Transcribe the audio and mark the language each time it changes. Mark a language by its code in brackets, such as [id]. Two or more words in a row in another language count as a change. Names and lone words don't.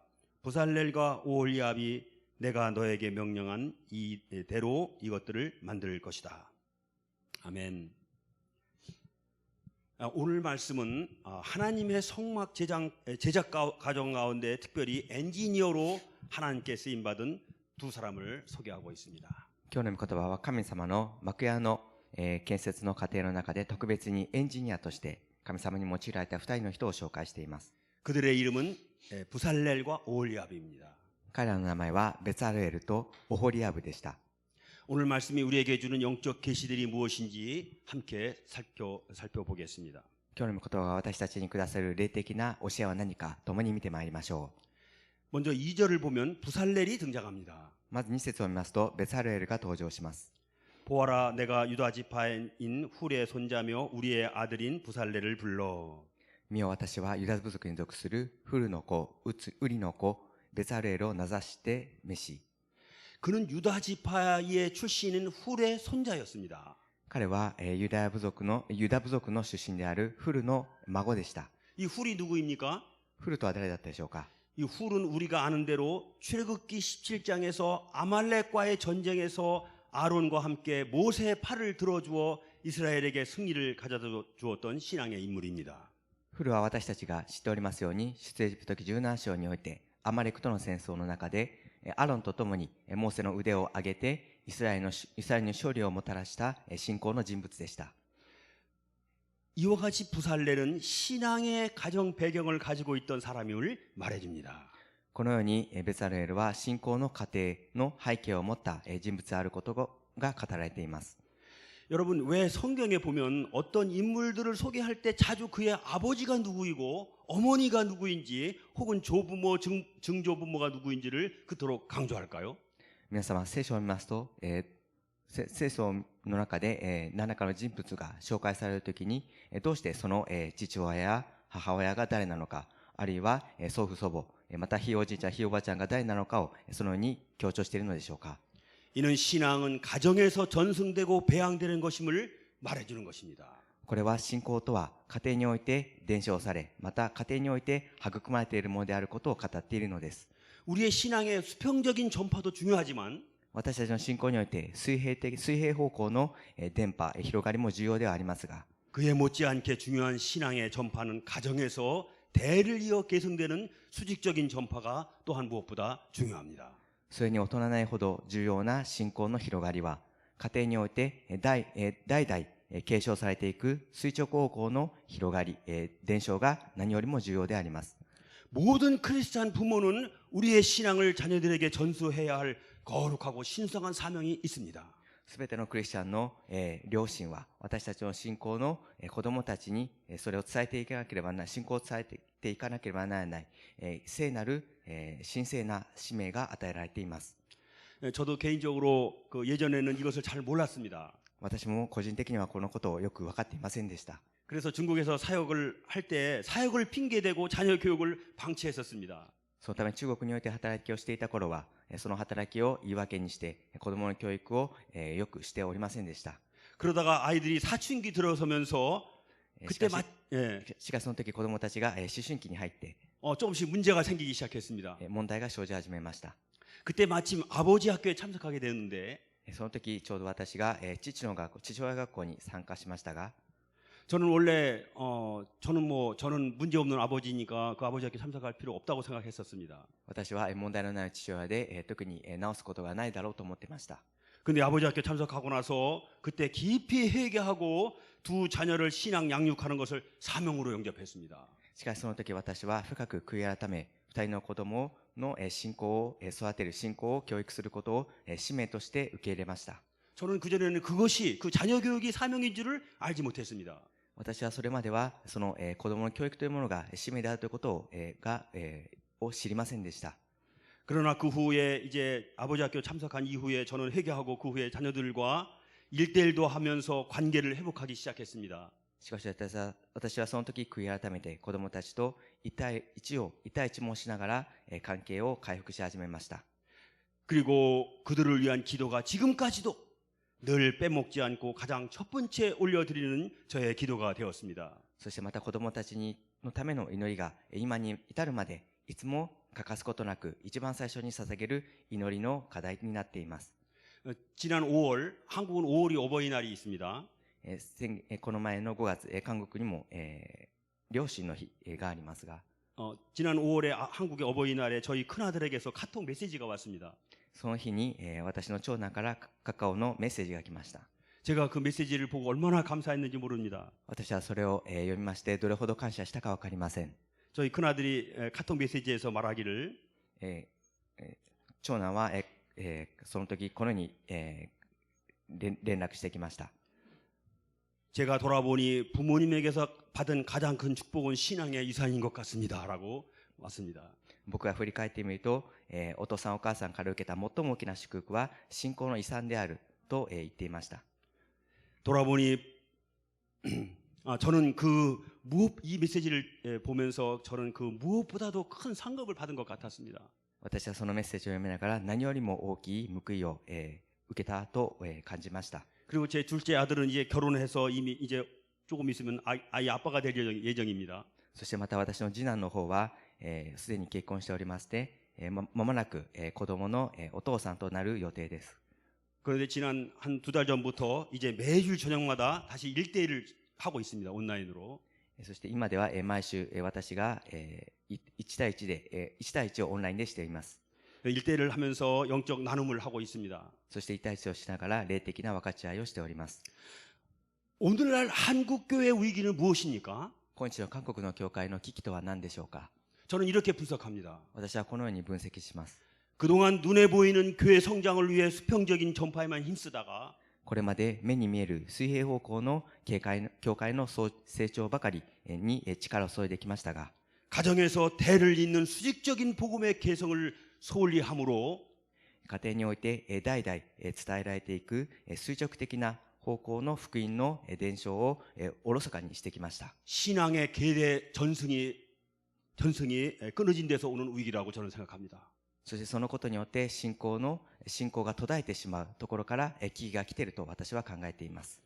[ko] 부살렐과 오홀리압이 내가 너에게 명령한 이대로 이것들을 만들 것이다. 아멘. 오늘 말씀은 하나님의 성막 제작 과정 가운데 특별히 엔지니어로 하나님께 쓰임받은 두 사람을 소개하고 있습니다. [ja] 今日の御言葉は神様の幕屋の建設の過程の中で特別にエンジニアとして神様に用いられた2人の人を紹介しています。 [ko] 그들의 이름은 부살렐과 오홀리압입니다. [ja] 彼らの名前はベツァルエルとオホリアブでした。 [ko] 오늘 말씀이 우리에게 주는 영적 계시들이 무엇인지 함께 살펴보겠습니다. [ja] 今日の御言葉が私たちにくださる霊的な教えは何か共に見てまいりましょう。 [ko] 먼저 2절을 보면 부살렐이 등장합니다. [ja] まず2節を見ますとベツァルエルが登場します。 [ko] 보아라, 내가 유다 지파인 훌의 손자며 우리의 아들인 부살렐을 불러. [ja] 見よ私はユダ部族に属するフルの子、ウリの子、ベザルエルを名指して召し、 [ko] 그는 유다 지파의 출신인 훌의 손자였습니다. [ja] 彼はユダ部族の出身であるフルの孫でした。 [ko] 이 훌이 누구입니까? [ja] フルとは誰だったでしょうか。 [ko] 이 훌은 우리가 아는 대로 출애굽기 17장에서 아말렉과의 전쟁에서 아론과 함께 모세의 팔을 들어주어 이스라엘에게 승리를 가져다 주었던 신앙의 인물입니다. [ja] フルは私たちが知っておりますように、出エジプト記17章においてアマレクとの戦争の中でアロンと共にモーセの腕を上げてイスラエルに勝利をもたらした信仰の人物でした。 [ko] 이와 같이 부살렐은 신앙의 가정 배경을 가지고 있던 사람임을 말해줍니다. [ja] このようにベザルエルは信仰の過程の背景を持った人物であることが語られています。 [ko] 여러분, 왜 성경에 보면 어떤 인물들을 소개할 때 자주 그의 아버지가 누구이고 어머니가 누구인지 혹은 조부모, 증조부모가 누구인지를 그토록 강조할까요? [ja] 皆様、聖書を見ますと、聖書の中で何らかの人物が紹介されるときに、どうしてその父親や母親が誰なのか、あるいは祖父祖母、またひいおじいちゃんひいおばあちゃんが誰なのかをそのように強調しているのでしょうか。 [ko] 이는 신앙은 가정에서 전승되고 배양되는 것임을 말해주는 것입니다. [ja] これは信仰とは家庭において伝承され、また家庭において育まれているものであることを語っているのです。 [ko] 우리의 신앙의 수평적인 전파도 중요하지만 [ja] 私たちの信仰において水平方向の伝播、広がりも重要ではありますが、 [ko] 그에 못지않게 중요한 신앙의 전파는 가정에서 대를 이어 계승되는 수직적인 전파가 또한 무엇보다 중요합니다. [ja] それに劣らないほど重要な信仰の広がりは、家庭において代々継承されていく垂直方向の広がり、伝承が何よりも重要であります。 [ko] 모든 크리스찬 부모는 우리의 신앙을 자녀들에게 전수해야 할 거룩하고 신성한 사명이 있습니다. [ja] すべてのクリスチャンの両親は私たちの信仰の子供たちにそれを伝えていかなければならない、信仰を伝えていかなければならない聖なる神聖な使命が与えられています。 [ko] 저도 개인적으로 예전에는 이것을 잘 몰랐습니다. [ja] 私も個人的にはこのことをよく分かっていませんでした。 [ko] 그래서 중국에서 사역을 할 때 사역을 핑계대고 자녀 교육을 방치했었습니다. [ja] そのため中国において働きをしていた頃は、その働きを言い訳にして子供の教育をよくしておりませんでした。 [ko] 그러다가 아이들이 사춘기 들어서면서 그때 [ja] しかしその時子供たちが思春期に入って [ko] 조금씩 문제가 생기기 시작했습니다. [ja] 問題が生じ始めました。 [ko] 그때 마침 아버지 학교에 참석하게 되는데 [ja] その時ちょうど私が父親学校に参加しましたが、 [ko] 저는 원래 저는 문제 없는 아버지니까 그 아버지 학교 참석할 필요 없다고 생각했었습니다. [ja] 私は問題のない父親で特に直すことがないだろうと思っていました。 [ko] 근데 아버지 학교 참석하고 나서 그때 깊이 회개하고 두 자녀를 신앙 양육하는 것을 사명으로 영접했습니다. [ja] しかしその時私は深く悔い改め、二人の子供の信仰を育てる、信仰を教育することを使命として受け入れました。 [ko] 저는 그전에는 그것이 그 자녀 교육이 사명인 줄을 알지 못했습니다. [ja] 私はそれまではその子供の教育というものが使命であるということを知りませんでした。 [ko] 그러나 그 후에 이제 아버지 학교 참석한 이후에 저는 회개하고 그 후에 자녀들과 1대1도 하면서 관계를 회복하기 시작했습니다. [ja] しかし私はその時悔い改めて子供たちと一対一もしながら関係を回復し始めました。 [ko] 그리고 그들을 위한 기도가 지금까지도 늘 빼먹지 않고 가장 첫 번째 올려드리는 저의 기도가 되었습니다. [ja] そしてまた子供たちのための祈りが今に至るまでいつも欠かすことなく一番最初に捧げる祈りの課題になっています。 [ko] 지난 5월, 한국은 5월이 어버이날이 있습니다. [ja] この前の5月、韓国にも両親の日がありますが、 [ko] 지난 5월에 한국의 어버이날에 저희 큰아들에게서 카톡 메시지가 왔습니다. [ja] その日に私の長男からカカオのメッセージが来ました。 [ko] 제가 그 메시지를 보고 얼마나 감사했는지 모릅니다. [ja] 私はそれを読みましてどれほど感謝したかわかりません。 [ko] 저희 큰아들이 카톡 메시지에서 말하기를 [ja] 長男はその時このように連絡してきました。 [ko] 제가 돌아보니 부모님에게서 받은 가장 큰 축복은 신앙의 유산인 것 같습니다. 라고 왔습니다. [ja] 僕が振り返ってみると、お父さんお母さんから受けた最も大きな祝福は信仰の遺産であると言っていました。 [ko] 돌아보니 저는 이 메시지를 보면서 저는 그 무엇보다도 큰 상급을 받은 것 같았습니다. [ja] 私はそのメッセージを読みながら何よりも大きい報いを、受けたと、感じました。 [ko] 그리고 제 둘째 아들은 이제 결혼해서 이미 이제 조금 있으면 아이 아빠가 될 예정입니다. [ja] そしてまた私の次男の方は、すでに結婚しておりまして、間もなく、子供の、お父さんとなる予定です。 [ko] 그런데 지난 한 2달 전부터 이제 매주 저녁마다 다시 1대1을 하고 있습니다. 온라인으로. [ja] そして今では、毎週、私が、1対1で、1対1をオンラインでしています。 [ko] 1대1을 하면서 영적 나눔을 하고 있습니다. [ja] そして1対1をしながら霊的な分かち合いをしております。 [ko] 오늘날 한국 교회의 위기는 무엇입니까? [ja] 今日の韓国の教会の危機とは何でしょうか。 [ko] 저는 이렇게 분석합니다. [ja] 私はこのように分析します。 [ko] 그동안 눈에 보이는 교회 성장을 위해 수평적인 전파에만 힘쓰다가 [ja] これまで目に見える水平方向の教会の成長ばかりに力を注いできましたが、 [ko] 가정에서 대를 잇는 수직적인 복음의 개성을 소홀히 함으로 [ja] 家庭において代々伝えられていく垂直的な方向の福音の伝承をおろそかにしてきました。 [ko] 신앙의 계대 전승이 끊어진 데서 오는 위기라고 저는 생각합니다. [ja] そしてそのことによって信仰が途絶えてしまうところから危機が来ていると私は考えています。